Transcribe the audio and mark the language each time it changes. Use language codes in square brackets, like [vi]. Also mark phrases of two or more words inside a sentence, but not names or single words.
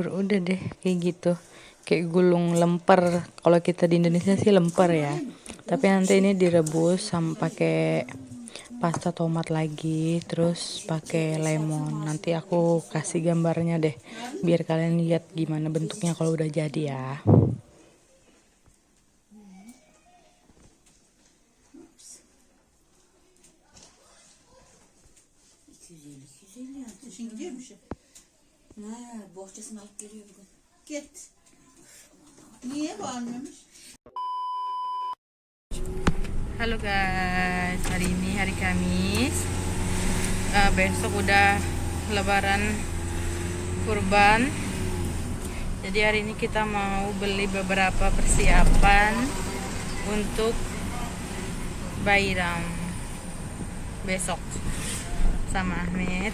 [id] Udah deh kayak gitu. Kayak gulung lemper. Kalau kita di Indonesia sih lemper ya. Tapi nanti ini direbus sama pakai pasta tomat lagi, terus pakai lemon. Nanti aku kasih gambarnya deh, biar kalian lihat gimana bentuknya kalau udah jadi ya. [tr] Bohçasını alıp geliyor bugün. Git. Niye bağırmıyormuş? [id] Halo guys, hari ini hari Kamis. Besok udah Lebaran Kurban. Jadi hari ini kita mau beli beberapa persiapan untuk Bayram besok sama Ahmed.